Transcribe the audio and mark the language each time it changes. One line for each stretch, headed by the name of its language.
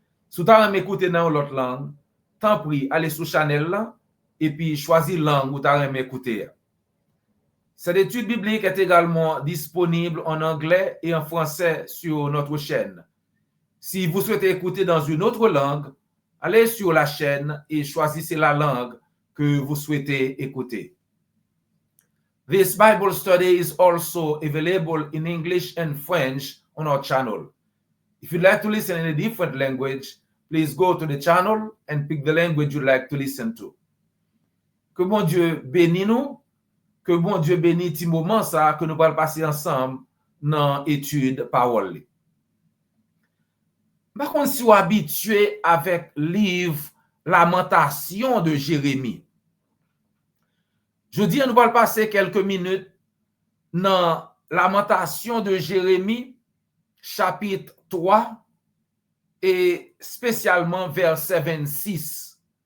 French: Si vous avez écouté dans l'autre langue, tant pis, allez sur channel là et puis choisir langue où vous avez écouté. Cette étude biblique est également disponible en anglais et en français sur notre chaîne. Si vous souhaitez écouter dans une autre langue, allez sur la chaîne et choisissez la langue que vous souhaitez écouter.
English: This Bible study is also available in English and French on our channel. If you'd like to listen in a different language, please go to the channel and pick the language you'd like to listen to.
French: Que bon Dieu bénisse nous, que bon Dieu bénisse ce moment ça que nous allons passer ensemble dans l'étude parole. Par contre, si vous êtes habitué avec le livre Lamentation de Jérémie, je dis, nous allons passer quelques minutes dans Lamentation de Jérémie, chapitre 3, et spécialement verset 26.